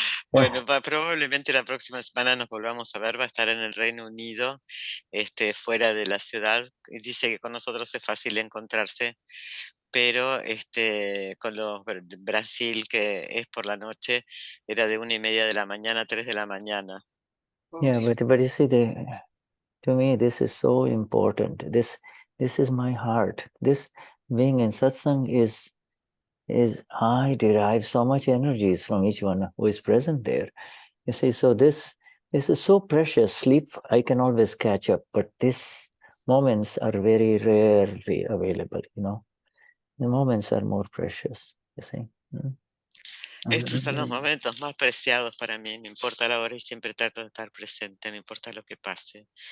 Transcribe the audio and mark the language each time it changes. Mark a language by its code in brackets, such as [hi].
[es] Bueno, probablemente la próxima semana nos volvamos a ver. Va a estar en el Reino Unido, fuera de la ciudad. Dice que con nosotros es fácil encontrarse, pero con los Brasil, que es por la noche, era de 1:30 de la mañana a 3 de la mañana. [en] Yeah, but you see, to me, this is so important. This is my heart. This being in satsang is I derive so much energies from each one who is present there. You see, so this is so precious. Sleep, I can always catch up, but these moments are very rarely available, The moments are more precious, you see. [es] Estos son los momentos más preciados para mí. No importa la hora y siempre trato de estar presente, no importa lo que pase.